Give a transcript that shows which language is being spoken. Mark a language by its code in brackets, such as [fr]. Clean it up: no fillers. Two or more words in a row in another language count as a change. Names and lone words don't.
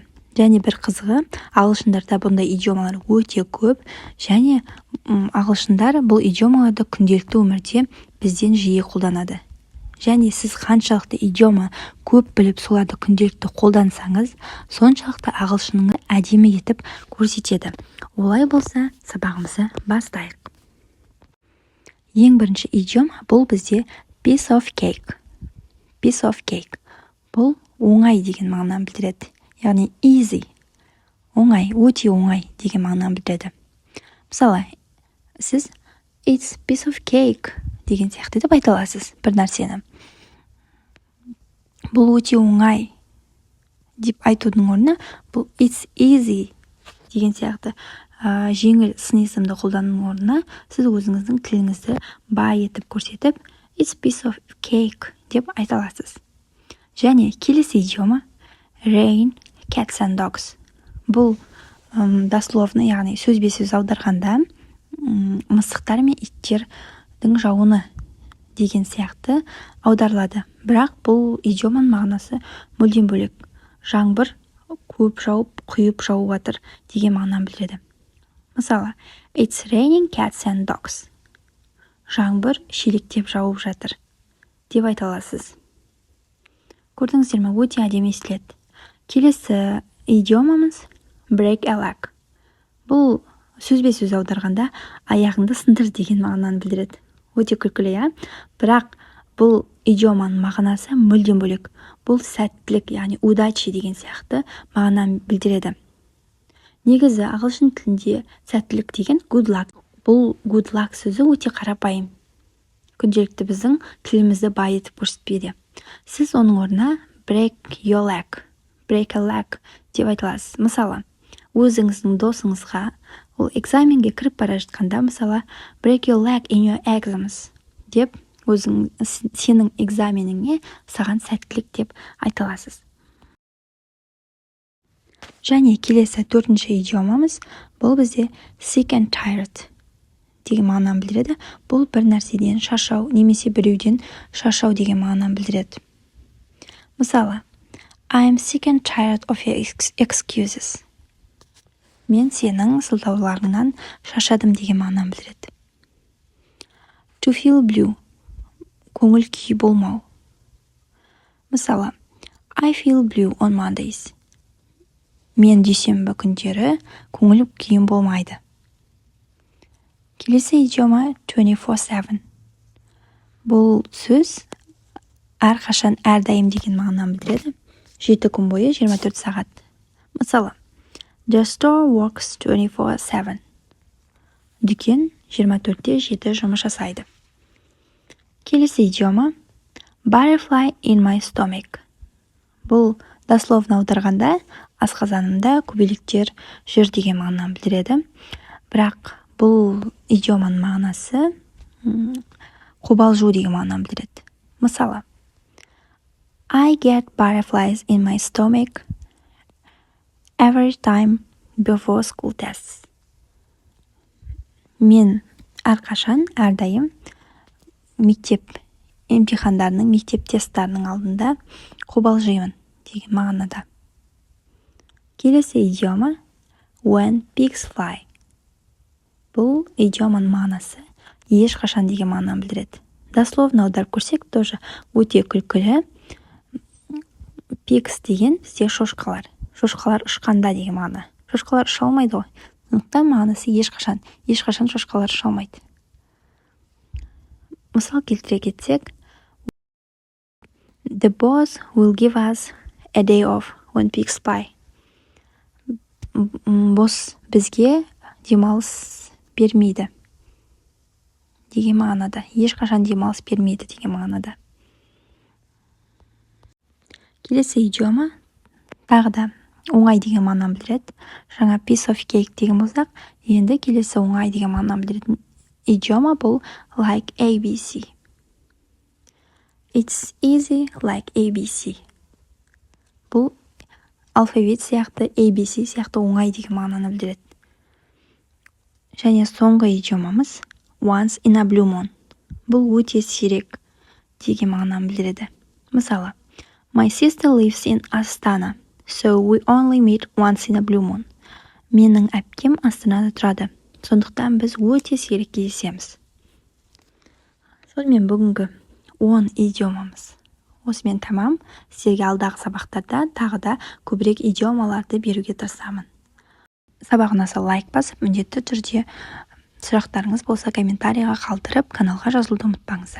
[kk] Және бір қызығы, ағылшындарда бұндай идиомалар өте көп, және ағылшындар бұл идиомаларды күнделікті өмірде бізден жиі қолданады. Және сіз қаншалықты идиома көп біліп, соларды күнделікті қолдансаңыз, соншалықты ағылшыныңызды әдемі етіп көрсетеді. Олай болса, сабағымызды бастайық. Ең бірінші идиома бұл бізде [en] piece of cake. Piece of cake. [kk] Бұл оңай деген мағынаны білдіреді. Яғни easy, оңай, өте оңай деген мағынаны білдіреді. Мысалы, сіз [en] it's piece of cake [kk] деген сияқты деп айта аласыз бір нәрсені. Бұл өте оңай деп айтудың орнына, бұл [en] it's easy [kk] деген сияқты жеңіл сын есімді қолданудың орнына, сіз өзіңіздің тіліңізді бай етіп көрсетіп, [en] it's piece of cake [kk] деп айта аласыз. Және келесі идиома [en] rain, cats and dogs. [kk] Бұл дословно, яғни сөзбе-сөз аударғанда мысықтар мен иттердің жауыны деген сияқты аударылады. Бірақ бұл идиоманың мағынасы мүлдем бөлек. Жаңбыр көп жауып, құйып жауып жатыр деген мағынаны білдіреді. Мысалы, [en] it's raining cats and dogs. [kk] Жаңбыр шелектеп жауып жатыр деп айта аласыз. Көрдіңіздер ме, өте әдемі естіледі. Келесі идиомамыз [en] break a leg. [kk] Бұл сөзбе-сөз аударғанда аяғыңды сындыр деген мағынаны білдіреді. Өте күлкілі, иә? Бірақ бұл идиоманың мағынасы мүлдем бөлек. Бұл сәттілік, яғни удачи деген сияқты мағынаны білдіреді. Негізі ағылшын тілінде сәттілік деген [en] good luck. [kk] Бұл [en] good luck [kk] сөзі өте қарапайым. Күнделікті біздің тілімізді байытып көрсетпейді. Сіз оның орнына [en] break your leg, break a leg [kk] деп айтыласыз. Мысалы, өзіңіздің досыңызға ол экзаменге кіріп бара жатқанда, мысалы, [en] break your leg in your exams [kk] деп сенің экзаменіңе саған сәттілік деп айтыласыз. Және келесі төртінші идиомамыз бұл бізде [en] sick and tired [kk] деген мағынаны білдіреді. Бұл бір нәрседен шаршау, немесе біреуден шаршау деген мағынаны білдіреді. Мысалы, [en] I'm sick and tired of your excuses. [kk] Мен сенің сылтауларыңнан шаршадым деген мағынаны білдіреді. [en] To feel blue. [kk] Көңіл күй болмау. Мысалы, [en] I feel blue on Mondays. [kk] Мен дүйсенбі күндері көңіл күйім болмайды. Келесі идиома 24/7. Бұл сөз әрқашан, әрдайым деген мағынаны білдіреді. 7 күн бойы 24 сағат. Мысалы, [en] the store works 24/7. [kk] Дүкен 24/7 жұмыс жасайды. Келесі идиома [en] butterfly in my stomach. [kk] Бұл дословно аударғанда асқазанымда көбелектер жүр деген мағынаны білдіреді. Бірақ бұл идиоманың мағынасы қобалжу деген мағынаны білдіреді. Мысалы, [en] I get butterflies in my stomach every time before school tests. [kk] Мен әрқашан, әрдайым мектеп емтихандарының, мектеп тесттарының алдында қобалжимын деген мағынада. Келесі идиома [en] when pigs fly. [kk] Бұл идиоманың мағынасы ешқашан деген мағынаны білдіреді. Дословно аударып көрсек, тоже өте күлкілі. Pigs деген бізде шошқалар. Шошқалар ұшқанда деген мағына. Шошқалар ұша алмайды ғой. Сондықтан мағынасы ешқашан шошқалар ұша алмайды. Мысал келтіре кетсек, [en] The boss will give us a day off when pigs fly. [kk] Бос бізге демалыс бермейді деген мағынада, ешқашан демалыс бермейді деген мағынада. Келесі идиома тағы да оңай деген мағынаны білдіреді. Жаңа [en] piece of cake [kk] деген болсақ, енді келесі оңай деген мағынаны білдіретін идиома бұл [en] like ABC. It's easy like ABC. [kk] Бұл алфавит сияқты, ABC сияқты оңай деген мағынаны білдіреді. Және соңғы идиомамыз [en] once in a blue moon. [kk] Бұл өте сирек деген мағынаны білдіреді. Мысалы, [en] my sister lives in Astana, so we only meet once in a blue moon. [kk] Менің әпкем Астанада тұрады, сондықтан біз өте сирек кездесеміз. Сонымен бүгінгі 10 идиомамыз осымен тамам. Сіздерге алдағы сабақтарда тағы да көбірек идиомаларды беруге тырысамын. Сабақ ұнаса лайк басып, міндетті түрде сұрақтарыңыз болса комментарийға қалдырып, каналға жазылуды ұмытпаңыздар.